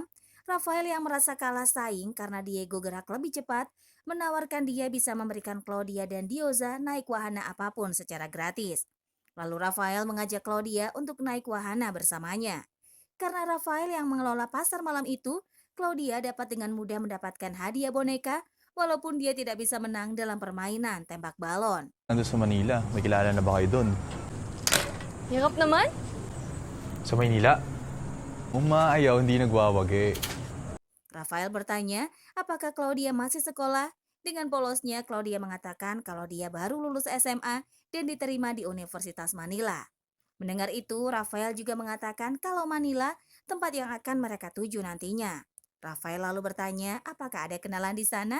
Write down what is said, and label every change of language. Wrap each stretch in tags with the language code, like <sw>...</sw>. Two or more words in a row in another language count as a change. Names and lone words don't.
<id>Rafael yang merasa kalah saing karena Diego gerak lebih cepat, menawarkan dia bisa memberikan Claudia dan Diosa naik wahana apapun secara gratis. Lalu Rafael mengajak Claudia untuk naik wahana bersamanya. Karena Rafael yang mengelola pasar malam itu, Claudia dapat dengan mudah mendapatkan hadiah boneka walaupun dia tidak bisa menang dalam permainan tembak balon.</id> <tl>Nandun sa Manila. May kilala na ba kayo doon? Hirap naman. Sa Maynila? Umaayaw, hindi nagwawagi.</tl> <id>Rafael bertanya, apakah Claudia masih sekolah? Dengan polosnya, Claudia mengatakan kalau dia baru lulus SMA dan diterima di Universitas Manila. Mendengar itu, Rafael juga mengatakan kalau Manila tempat yang akan mereka tuju nantinya. Rafael lalu bertanya, apakah ada kenalan di sana?</id>